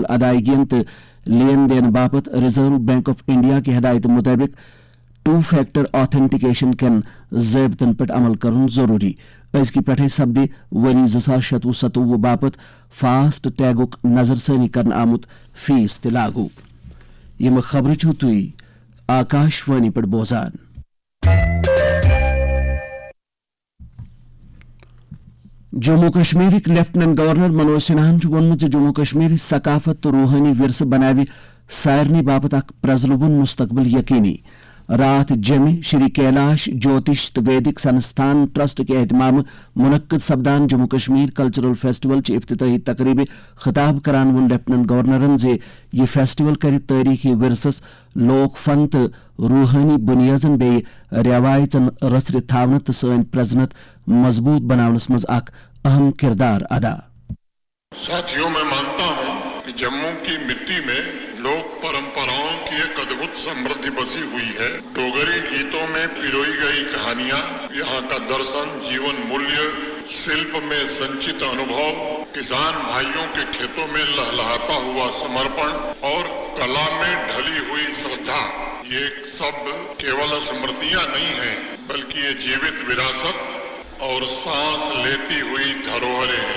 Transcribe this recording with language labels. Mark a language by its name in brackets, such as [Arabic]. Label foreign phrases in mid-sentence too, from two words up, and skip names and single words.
[Kashmiri] अदायगियन तो लेन देन बापत रिजर्व बैंक ऑफ इंडिया की हिदायत मुताबिक [English] 2 factor authentication [Kashmiri] कन ज़ाब्तन पे अमल करन जरूरी अजक पे सपद वरी 2027 बापत फास्ट टैगुक नजरसानी करन आमुत फीस ते लागू यम खबर तुई आकाशवाणी पे बोजान जम्मू कश्मीर लेफ्टिनेंट गवर्नर मनोज सिन्हान वोनमुत जम्मू कश्मीर सकाफत तो रूहानी विरस बनावे सारनी बापत अख प्रजलुबुन मुस्तकबिल यकीनी। रात जमे श्री कैलाश ज्योतिष वैदिक संस्थान ट्रस्ट के एहतमाम मुनक्कद सपदान जम्मू कश्मीर कल्चरल फेस्टिवल च इफ्तिताही तकरीब खिताब करान वोन लेफ्टिनेंट गवर्नरन जे यह फेस्टिवल कर तारीखी विरसस लोक फन तो रूहानी बुनियादन बे रवायतन रचर थावन तो सन प्रजनत मजबूत बनावनस मज अख अहम किरदार अदा। [Hindi] साथियों, मैं मानता हूं कि जम्मू की मिट्टी में लोक परंपराओं की एक अद्भुत समृद्धि बसी हुई है। डोगरी गीतों में पिरोई गई कहानियां, यहाँ का दर्शन, जीवन मूल्य, शिल्प में संचित अनुभव, किसान भाइयों के खेतों में लहलहाता हुआ समर्पण और कला में ढली हुई श्रद्धा, ये सब केवल स्मृतियां नहीं हैं, बल्कि ये जीवित विरासत और सांस लेती हुई धरोहरें हैं।